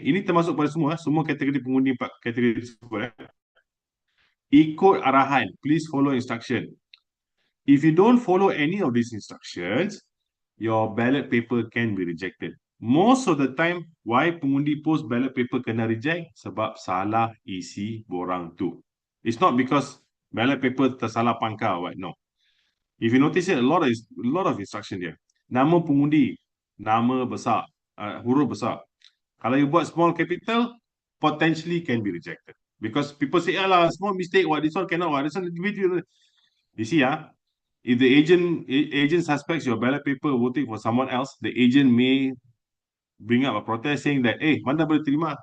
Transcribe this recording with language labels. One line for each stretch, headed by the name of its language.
Malay: Ini termasuk pada semua kategori pengundi 4 kategori tersebut. Ikut arahan.
English: Please follow instruction. If you don't follow any of these instructions, your ballot paper can be rejected. Most of the time, why pengundi post ballot paper
Malay: kena reject? Sebab salah isi borang tu.
English: It's not because ballot paper
Malay: tersalah pangkal,
English: what? No. If you notice it, a lot of instruction there.
Malay: Nama pengundi, nama besar, huruf besar.
English: Kalau you buat small capital, potentially can be rejected. Because people say, alah, small mistake, what, this one cannot, what, this one, you see, if the agent suspects your ballot paper voting for someone else, the agent may bring up a protest saying that,
Malay: mana boleh terima?